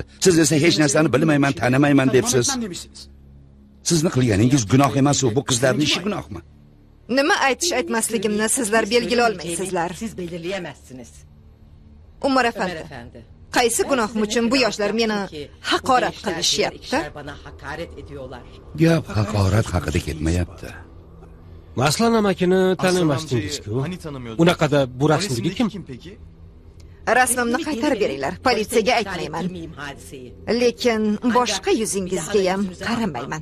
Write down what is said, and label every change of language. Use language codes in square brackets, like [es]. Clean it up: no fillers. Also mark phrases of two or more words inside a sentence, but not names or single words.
[uz] Siz esa hech narsani bilmayman, tanimayman debsiz. Sizni qilganingiz gunoh emas, bu qizlarning ishi gunohmi? Nima aytmasligimni sizlar belgilay olmaysizlar. [tr] Siz belirleyemezsiniz. [uz] Umar efendi, qaysi gunohim uchun bu yoshlar meni haqorat qilishyapti? [tr] Bana hakaret ediyorlar. [uz] Gap haqorat haqida ketmayapti. Maslan amakini tanimasdingiz-ku. Unaqada bu rasmdagi kim? Rasmimni qaytarib beringlar. Politsiyaga aytmayman. Lekin boshqa yuzingizga ham qaramayman.